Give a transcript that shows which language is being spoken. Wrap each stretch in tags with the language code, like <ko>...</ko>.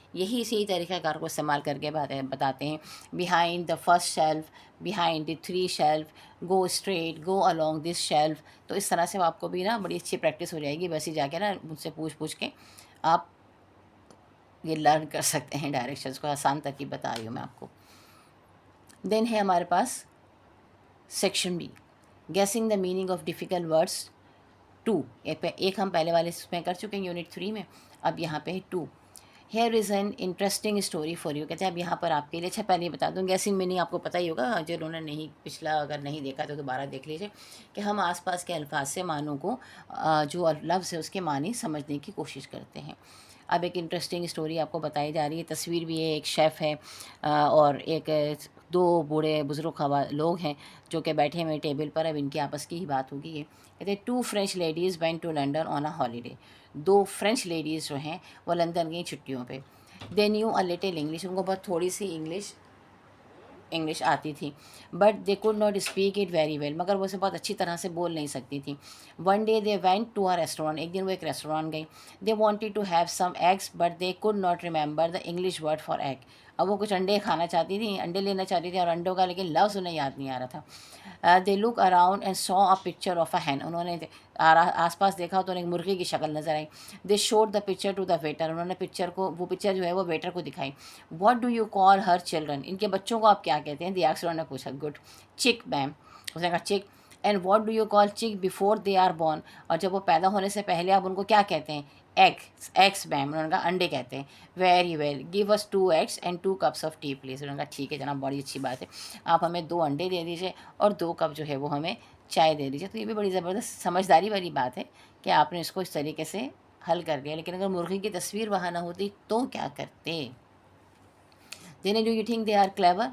<ur>اسی طریقہ کار کو استعمال کر کے بتاتے ہیں.</ur> <en>Behind the first shelf, behind the 3 shelf, go straight, go along this shelf.</en> <ur>تو اس طرح سے آپ کو بھی نا بڑی اچھی پریکٹس ہو جائے گی. ویسے جا کے نا مجھ سے پوچھ کے آپ یہ لرن کر سکتے ہیں ڈائریکشنز کو. آسان ترکیب بتا رہی ہوں میں آپ کو. دین ہے ہمارے پاس section B.</ur> <en>Guessing the meaning of difficult words 2.</en> <ur>ایک ہم پہلے والے اس میں کر چکے ہیں یونٹ 3 میں، اب یہاں پہ 2.</ur> <en>Here is an interesting story for you.</en> <ur>کہتے ہیں اب یہاں پر آپ کے لیے، اچھا پہلے بتا دوں گیسنگ میننگ آپ کو پتہ ہی ہوگا، جنہوں نے نہیں پچھلا اگر نہیں دیکھا تو دوبارہ دیکھ لیجیے، کہ ہم آس پاس کے الفاظ سے معنوں کو جو لفظ ہے اس کے معنی سمجھنے کی کوشش کرتے ہیں. اب ایک انٹرسٹنگ اسٹوری آپ کو بتائی جا رہی ہے، تصویر بھی ہے، ایک شیف ہے اور ایک 2 بوڑھے بزرگ لوگ ہیں جو کہ بیٹھے ہوئے ٹیبل پر. اب ان کی آپس کی ہی بات ہوگی. یہ کہتے ہیں</ur> <en>2 French ladies went to London on a holiday.</en> <ur>2 French ladies جو ہیں وہ لندن گئی چھٹیوں پہ.</ur> <en>They knew a little English.</en> <ur>ان کو بہت تھوڑی سی انگلش آتی تھی.</ur> <en>But they could not speak it very well.</en> <ur>مگر وہ اسے بہت اچھی طرح سے بول نہیں سکتی تھی.</ur> <en>One day they went to a restaurant.</en> <ur>ایک دن وہ ایک ریسٹورینٹ گئی.</ur> <en>They wanted to have some eggs but they could not remember the English word for egg.</en> <ur>اب وہ کچھ انڈے کھانا چاہتی تھیں، انڈے لینا چاہتی تھی اور انڈوں کا لیکن لفظ انہیں یاد نہیں آ رہا تھا.</ur> <en>They look around and saw a picture of a hen.</en> <ur>انہوں نے آس پاس دیکھا تو انہیں ایک مرغی کی شکل نظر آئی.</ur> <en>They showed the picture to the waiter.</en> <ur>انہوں نے وہ پکچر جو ہے وہ ویٹر کو دکھائی.</ur> <en>What do you call her children.</en> <ur>ان کے بچوں کو آپ کیا کہتے ہیں؟ دی ایکسٹرا نے پوچھا. گڈ. چک میم. اس نے کہا چک.</ur> <en>And what do you call chick before they are born.</en> <ur>اور جب وہ پیدا ہونے سے پہلے آپ ان کو کیا کہتے ہیں؟ ایگس میم. انہوں نے کہا انڈے کہتے ہیں. Very well.</ur> <en>Give us 2 eggs and 2 cups of tea please.</en> <ur>انہوں نے کہا ٹھیک ہے جناب، بڑی اچھی بات ہے، آپ ہمیں 2 انڈے دے دیجیے اور 2 کپ جو ہے وہ ہمیں چائے دے دیجیے. تو یہ بھی بڑی زبردست سمجھداری والی بات ہے کہ آپ نے اس کو اس طریقے سے حل کر دیا. لیکن اگر مرغی کی تصویر وہاں نہ ہوتی تو کیا کرتے؟</ur> <en>Then do you think they are clever.</en>